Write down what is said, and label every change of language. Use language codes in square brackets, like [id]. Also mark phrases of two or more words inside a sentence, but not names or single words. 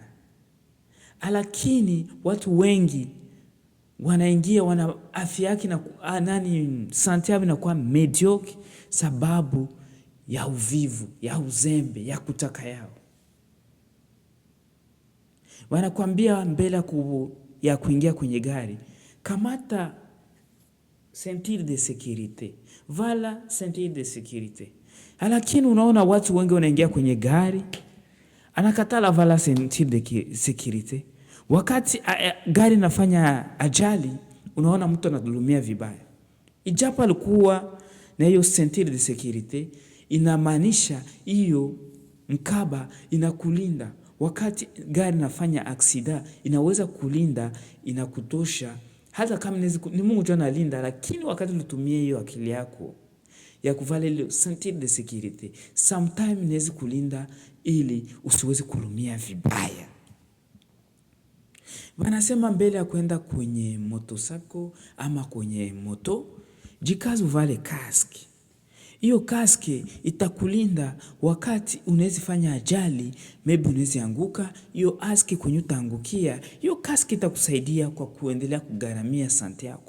[sw] Lakini watu wengi wanaingia, wana afya yake na sante yao inakuwa mediocre sababu ya uvivu, ya uzembe, ya kutaka yao. Wanakuambia mbele ya kuingia kwenye gari, kamata [fr] ceinture de sécurité, [sw] vala [fr] ceinture de sécurité. [sw] Lakini unaona watu wengi wanaingia kwenye gari, anakatala vala [fr] ceinture de sécurité. [sw] Wakati gari nafanya ajali, unaona mtu anadhulumia vibaya. Ijapo alikuwa na hiyo [fr] ceinture de sécurité, [sw] inamaanisha hiyo mkaba inakulinda. Wakati gari nafanya aksida, inaweza kulinda, inakutosha. Hata kama ni Mungu tu analinda, lakini wakati ulitumia hiyo akili yako ya kuvala ile [fr] ceinture de sécurité, [sw] sometimes inaweza kulinda ili usiweze kulumia vibaya. Wanasema mbele ya kwenda kwenye motosako ama kwenye moto, jikaze uvale kaski. Hiyo kaski itakulinda wakati unaweza fanya ajali, maybe unaweza anguka, hiyo kaski kwenye utaangukia, hiyo kaski itakusaidia kwa kuendelea kugharamia sante yako.